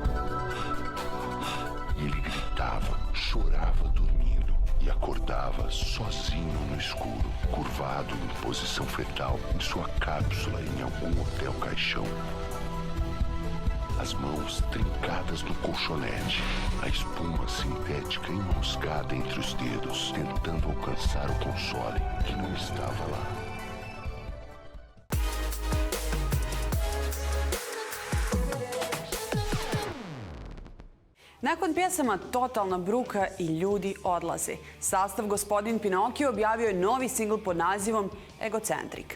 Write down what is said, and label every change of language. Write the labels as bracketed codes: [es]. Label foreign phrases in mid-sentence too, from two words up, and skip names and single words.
[pt] Ele gritava, chorava dormindo e acordava sozinho no escuro, curvado em posição fetal em sua cápsula em algum hotel caixão. As mãos trincadas no colchonete, a espuma sintética enroscada entre os dedos, tentando alcançar o console que não estava lá. [hr] Nakon pjesama Totalna bruka i Ljudi odlaze, sastav Gospodin Pinokio objavio je novi singl pod nazivom Egocentrik.